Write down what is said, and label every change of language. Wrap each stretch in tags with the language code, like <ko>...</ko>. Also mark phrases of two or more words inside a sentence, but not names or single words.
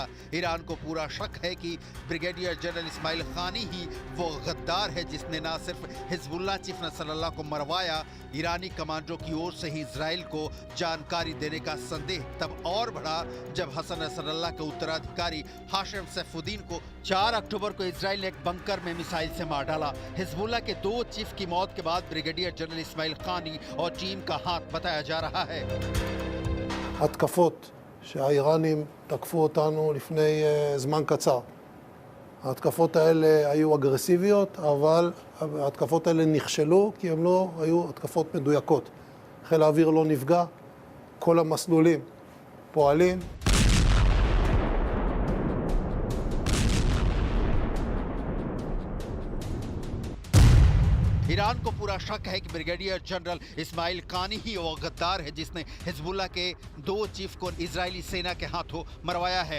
<hi>ईरान को पूरा शक है कि</hi> <en>brigadier general</en> <hi>इस्माइल खानी ही वो गद्दार है जिसने न सिर्फ हिजबुल्लाह चीफ नसरल्लाह को मरवाया, ईरानी कमांडो की ओर से ही इजराइल को जानकारी देने का संदेह तब और बढ़ा जब हसन नसरल्लाह के उत्तराधिकारी हाशिम सैफुद्दीन को 4 अक्टूबर को इजराइल ने एक बंकर में मिसाइल से मार डाला। हिजबुल्लाह के 2 चीफ की मौत के बाद</hi> <en>brigadier general</en> <hi>इस्माइल खानी और टीम का हाथ बताया जा रहा है।</hi> <he>התקפות שהאיראנים תקפו אותנו לפני זמן קצר. ההתקפות האלה היו אגרסיביות, אבל ההתקפות האלה נכשלו כי הן לא היו התקפות מדויקות. חיל האוויר לא נפגע, כל המסלולים פועלים.</he> <hi>ईरान को पूरा शक है कि</hi> <en>brigadier general</en> <hi>इस्माइल कानी ही वो गद्दार है जिसने हिजबुल्लाह के 2 चीफ को इजरायली सेना के हाथों मरवाया है।</hi>